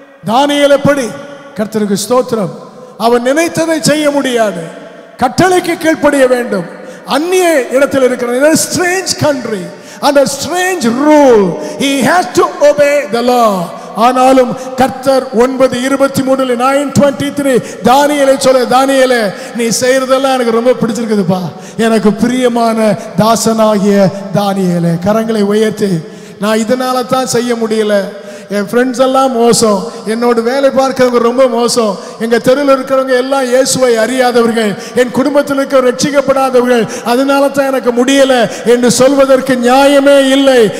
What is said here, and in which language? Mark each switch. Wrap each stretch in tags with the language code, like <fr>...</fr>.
<ta>தானியேல் எப்படி? கர்த்தருக்கு ஸ்தோத்திரம். அவன் நினைத்ததை செய்ய முடியாது, கட்டளைக்கு கீழ்ப்படிய வேண்டும். அந்நிய இடத்தில் இருக்கிற</ta> <en>strange country under strange rule, he has to obey the law.</en> <ta>ஆனாலும் கர்த்தர் 9:23 9:23 தானியேலை சொல்ல, தானியேலே நீ செய்யறதெல்லாம் எனக்கு ரொம்ப பிடிச்சிருக்குதுப்பா, எனக்கு பிரியமான தாசனாகிய தானியேலே, கரங்களை உயர்த்தி, நான் இதனால தான் செய்ய முடியல, என் ஃப்ரெண்ட்ஸ் எல்லாம் மோசம், என்னோட வேலை பார்க்கிறவங்க ரொம்ப மோசம், எங்க தெருவில் இருக்கிறவங்க எல்லாம் இயேசுவை அறியாதவர்கள், என் குடும்பத்தில் இருக்க ரட்சிக்கப்படாதவர்கள், அதனால தான் எனக்கு முடியல என்று சொல்வதற்கு நியாயமே இல்லை.</ta>